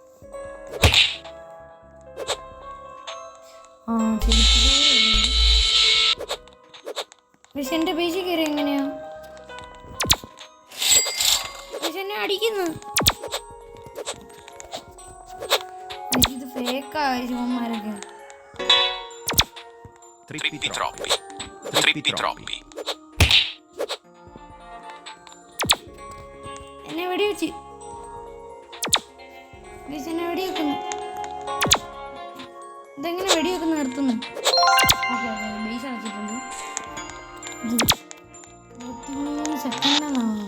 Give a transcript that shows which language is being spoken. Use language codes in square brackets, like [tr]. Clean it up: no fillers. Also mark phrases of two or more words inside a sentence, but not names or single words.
[ml] ആ ചെരുപ്പ് പക്ഷെ എൻ്റെ പേശി കയറി എങ്ങനെയാ പക്ഷെ എന്നെ അടിക്കുന്നു. ഇത് ഫേക്കാ ശിവന്മാരൊക്കെ. Trippi troppi. Trippi troppi. എന്നെ വെടിവെച്ച് എന്നെ വെടിവെക്കുന്നു. ഇതെങ്ങനെ വെടിവെക്കുന്ന നിർത്തുന്നു. ബേസ് അടച്ചിട്ടുണ്ട്. 23 സെക്കൻഡാണ്.